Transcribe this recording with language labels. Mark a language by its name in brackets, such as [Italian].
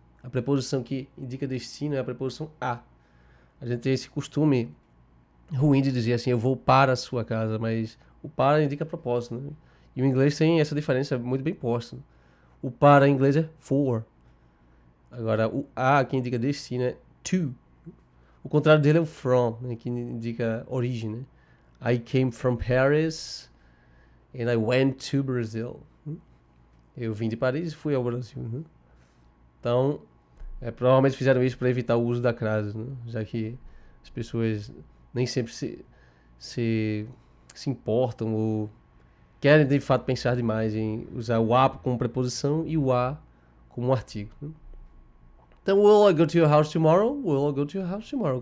[Portuguese] A preposição que indica destino é a preposição a. A gente tem esse costume ruim de dizer assim, eu vou para a sua casa, mas o para indica propósito, né? E o inglês tem essa diferença muito bem posta. O para em inglês é for. Agora, o a que indica destino é to. O contrário dele é o from, né, que indica origem, né? [English] I came from Paris and I went to Brazil. [Portuguese] Eu vim de Paris e fui ao Brasil, né? Então, provavelmente fizeram isso para evitar o uso da crase, né? Já que as pessoas nem sempre se importam ou querem de fato pensar demais em usar o a como preposição e o a como um artigo, né? [English] Então, will I go to your house tomorrow? Will I go to your house tomorrow?